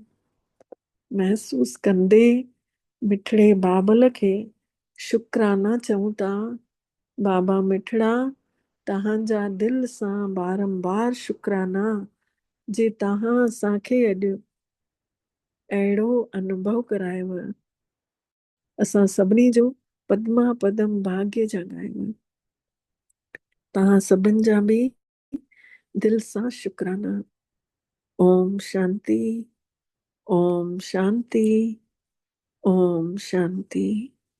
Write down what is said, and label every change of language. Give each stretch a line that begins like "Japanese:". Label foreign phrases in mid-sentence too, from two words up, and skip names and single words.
Sindhi: महसूस कंदे मिठड़े बाबल खे शुक्राना चऊं था। बाबा मिठड़ा, तव्हांजा दिलि सां बारंबार शुक्राना, जे तव्हां असांखे अॼु अहिड़ो अनुभव करायव। असां सभिनी जो पद्मा पदम भाग्य जगायूं। तव्हां सभिनि जा बि दिलि सां शुक्राना। ओम शांति, ओम शांति, ओम शांति।